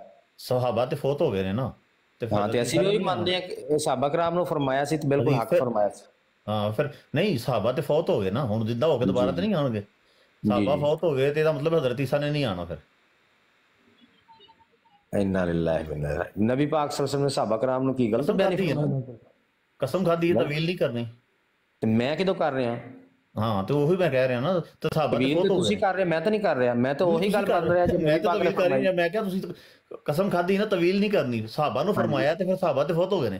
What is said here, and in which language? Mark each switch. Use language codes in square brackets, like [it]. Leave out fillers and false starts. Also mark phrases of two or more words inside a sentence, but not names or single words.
[pa] ਸਹਾਬਾ ਤੇ ਫੌਤ ਹੋ ਗਏ ਨੇ ਨਾ, ਹਾਂ ਤੇ ਅਸੀਂ ਵੀ ਉਹੀ ਮੰਨਦੇ ਆ ਕਿ ਸਹਾਬਾ ਕਰਾਮ ਨੂੰ ਫਰਮਾਇਆ ਸੀ ਤੇ ਬਿਲਕੁਲ ਹੱਕ ਫਰਮਾਇਆ ਸੀ। ਹਾਂ ਫਿਰ ਨਹੀਂ ਸਹਾਬਾ ਤੇ ਫੌਤ ਹੋ ਗਏ ਨਾ, ਹੁਣ ਜਿੱਦਾਂ ਹੋ ਕੇ ਦੁਬਾਰਾ ਤੇ ਨਹੀਂ ਆਉਣਗੇ। ਸਹਾਬਾ ਫੌਤ ਹੋ ਗਏ ਤੇ ਇਹਦਾ ਮਤਲਬ ਹਜ਼ਰਤ ਈਸਾ ਨੇ ਨਹੀਂ ਆਉਣਾ ਫਿਰ। [ar] إنا لله وإنا إليه. [pa] ਨਬੀ ਪਾਕ [ar] صلى الله عليه وسلم [pa] ਨੇ ਸਹਾਬਾ ਕਰਾਮ ਨੂੰ ਕੀ ਗਲਤ ਬਿਆਨ ਕੀਤਾ? ਕਸਮ ਖਾਦੀ ਹੈ ਤਵੀਲ ਨਹੀਂ ਕਰਨੀ, ਤੇ ਮੈਂ ਕਿਦੋਂ ਕਰ ਰਿਹਾ? ਹਾਂ ਤੇ ਉਹੀ ਮੈਂ ਕਹਿ ਰਿਹਾ ਨਾ, ਤੇ ਸਹਾਬਾ ਤੇ ਫੌਤ ਹੋ ਗਏ। ਤੁਸੀਂ ਕਰ ਰਹੇ, ਮੈਂ ਤਾਂ ਨਹੀਂ ਕਰ ਰਿਹਾ, ਮੈਂ ਤਾਂ ਉਹੀ ਗੱਲ ਕਰ ਰਿਹਾ ਜੋ ਮੈਂ ਤਾਂ ਤਵੀਲ ਕਰ ਰਿਹਾ। ਮੈਂ ਕਿਹਾ ਤੁਸੀਂ ਕਸਮ ਖਾਦੀ ਨਾ ਤਵੀਲ ਨਹੀਂ ਕਰਨੀ, ਸਹਾਬਾ ਨੂੰ ਫਰਮਾਇਆ ਤੇ ਫਿਰ ਸਹਾਬਾ ਤੇ ਫੌਤ ਹੋ ਗਏ ਨੇ।